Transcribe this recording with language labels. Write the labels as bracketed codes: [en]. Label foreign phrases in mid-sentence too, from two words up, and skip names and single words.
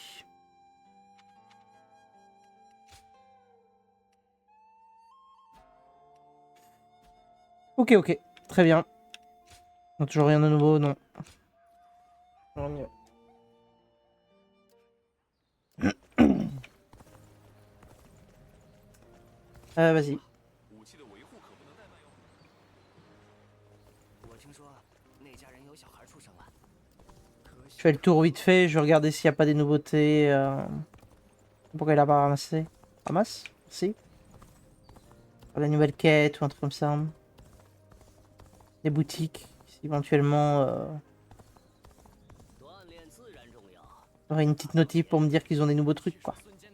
[fr] Ok, ok, très bien. On a toujours rien de nouveau, non. Toujours mieux. Vas-y. [zh] 武器的维护可不能怠慢哟。我听说那家人有小孩出生了。 [fr] Je fais le tour vite fait, je vais regarder s'il n'y a pas des nouveautés. Pourquoi il a pas ramassé? Ramasse? Si. La nouvelle quête ou un truc comme ça. Des boutiques, éventuellement. Il y aurait une petite notif pour me dire qu'ils ont des nouveaux trucs, quoi.